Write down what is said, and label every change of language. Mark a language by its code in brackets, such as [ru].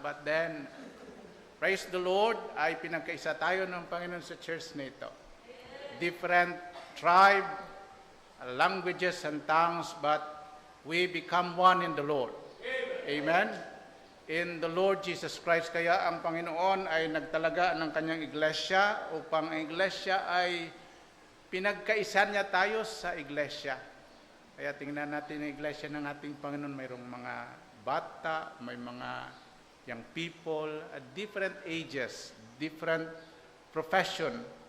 [en] But then, praise the Lord, [tl] ay pinagkaisa tayo ng Panginoon sa church nito. [en] Different tribe, languages and tongues, but we become one in the Lord. Amen? In the Lord Jesus Christ. [tl] Kaya ang Panginoon ay nagtalaga ng kanyang iglesia upang ang iglesia ay pinagkaisa niya tayo sa iglesia. Kaya tingnan natin ang iglesia ng ating Panginoon. Mayroong mga bata, may mga young people at [en] different ages, different profession,